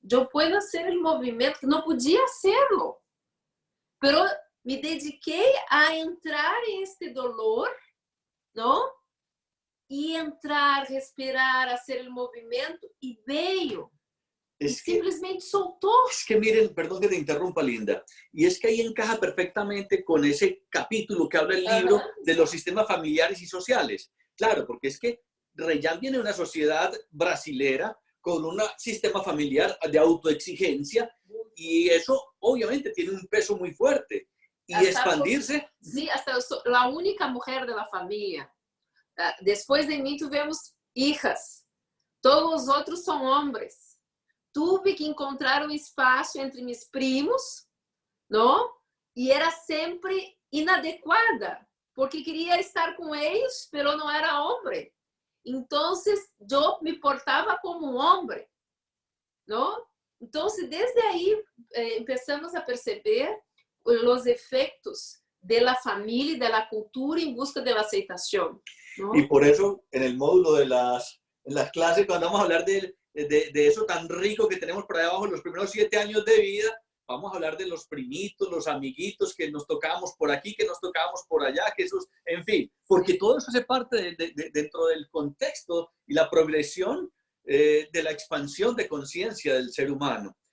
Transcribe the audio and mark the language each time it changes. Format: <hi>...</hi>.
<pt>Eu posso fazer o movimento que não podia</pt> <es>hacerlo, pero</es> <pt>me dediquei a entrar em</pt> <es>este dolor,</es> <pt>não? E entrar, respirar, fazer o movimento, e veio.</pt> <es>Y simplesmente soltó. Es que miren, perdón que te interrumpa, Linda, y es que ahí encaja perfectamente con ese capítulo que habla el libro de los sistemas familiares y sociales. Claro, porque es que Reyán viene de una sociedad brasilera con un sistema familiar de autoexigencia y eso obviamente tiene un peso muy fuerte. Y hasta expandirse. Sí, hasta la única mujer de la familia. Después de mí tuvimos hijas.</es> <pt>Todos os outros são homens. Tive que encontrar um espaço entre meus primos, não? E era sempre inadequada, porque queria estar com eles, mas não era homem. Então, eu me portava como um homem, não? Então, desde aí, começamos a perceber os efeitos da família e da cultura em busca da aceitação.</pt> <es>¿No? Y por eso, en el módulo de en las clases, cuando vamos a hablar de eso tan rico que tenemos por ahí abajo, los primeros 7 años de vida, vamos a hablar de los primitos, los amiguitos que nos tocábamos por aquí, que nos tocábamos por allá, que esos, en fin, porque todo eso hace parte dentro del contexto y la progresión de la expansión de conciencia del ser humano.</es>